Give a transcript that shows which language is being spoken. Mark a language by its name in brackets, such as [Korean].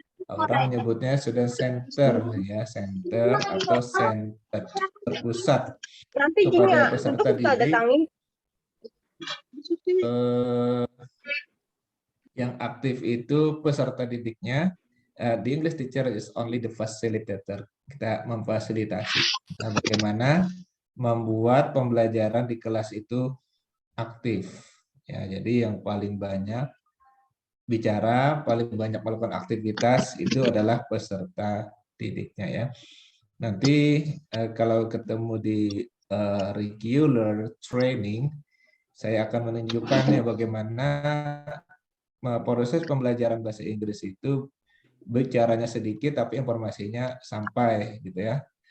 [Indonesian] Orang menyebutnya student center ya, center atau centered, terpusat kepada peserta didik. Yang aktif itu peserta didiknya. [English] The English teacher is only the facilitator. [Indonesian] Kita memfasilitasi. Nah, bagaimana membuat pembelajaran di kelas itu aktif. Ya, jadi yang paling banyak bicara, paling banyak melakukan aktivitas itu adalah peserta didiknya ya. Nanti kalau ketemu di regular training, saya akan menunjukkan ya bagaimana proses pembelajaran bahasa Inggris itu bicaranya sedikit tapi informasinya sampai gitu ya.